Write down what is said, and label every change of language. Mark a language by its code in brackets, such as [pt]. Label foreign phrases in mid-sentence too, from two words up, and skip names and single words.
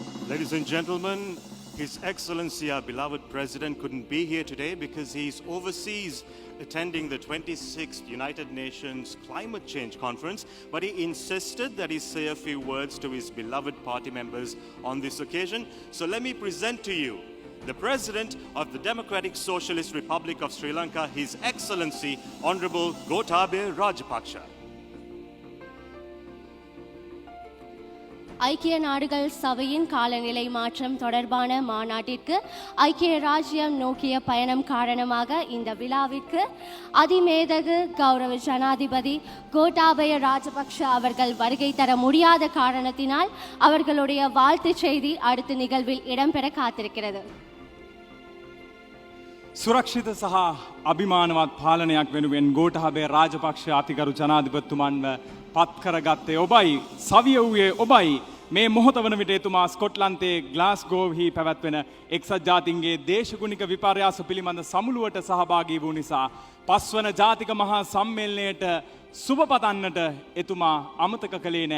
[en] Ladies and gentlemen, His Excellency, our beloved President, couldn't be here today because he's overseas attending the 26th United Nations Climate Change Conference, but he insisted that he say a few words to his beloved party members on this occasion. So let me present to you the President of the Democratic Socialist Republic of Sri Lanka, His Excellency, Honorable Gotabaya Rajapaksa. [ta] ஐக்கிய நாடுகள் சபையின் காலநிலை மாற்றம் தொடர்பான மாநாட்டிற்கு ஐக்கிய ராஜ்யம் நோக்கிய பயணம் காரணமாக இந்த விழாவிற்கு அதிமேதகு கௌரவ ஜனாதிபதி கோட்டாபய ராஜபக்ஷ அவர்கள் வருகை தர முடியாத காரணத்தினால் அவர்களுடைய வாழ்த்துச் செய்தி அடுத்த நிகழ்வில் இடம்பெற காத்திருக்கிறது. [si] සුරක්ෂිත සහ අභිමානවත් පාලනයක් වෙනුවෙන් ගෝඨාභය රාජපක්ෂ අතිගරු ජනාධිපතිතුමන්ව පත් කරගත්තේ ඔබයි, සවිය වූයේ ඔබයි. මේ මොහොත වන විට එතුමා ස්කොට්ලන්තයේ ග්ලාස්ගෝව්හි පැවැත්වෙන එක්සත් ජාතීන්ගේ දේශගුණික විපර්යාස පිළිබඳ සමුළුවට සහභාගී වූ නිසා පස්වන ජාතික මහා සම්මේලනයට සුබ පතන්නට එතුමා අමතක කළේ නෑ.